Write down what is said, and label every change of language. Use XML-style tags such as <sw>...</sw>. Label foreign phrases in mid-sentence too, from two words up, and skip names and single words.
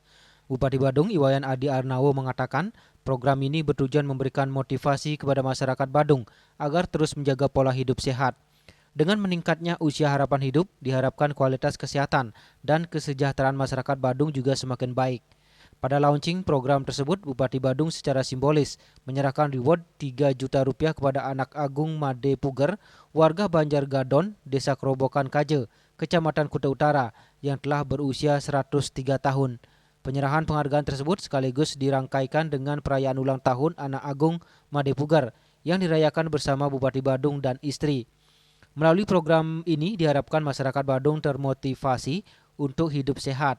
<id>Bupati Badung Iwayan Adi Arnawo mengatakan program ini bertujuan memberikan motivasi kepada masyarakat Badung agar terus menjaga pola hidup sehat. Dengan meningkatnya usia harapan hidup, diharapkan kualitas kesehatan dan kesejahteraan masyarakat Badung juga semakin baik. Pada launching program tersebut, Bupati Badung secara simbolis menyerahkan reward 3 juta rupiah kepada anak agung Madepuger, warga Banjargadon, Desa Kerobokan Kaje, Kecamatan Kuta Utara, yang telah berusia 103 tahun. Penyerahan penghargaan tersebut sekaligus dirangkaikan dengan perayaan ulang tahun anak agung Madepuger yang dirayakan bersama Bupati Badung dan istri. Melalui program ini diharapkan masyarakat Badung termotivasi untuk hidup sehat.</id>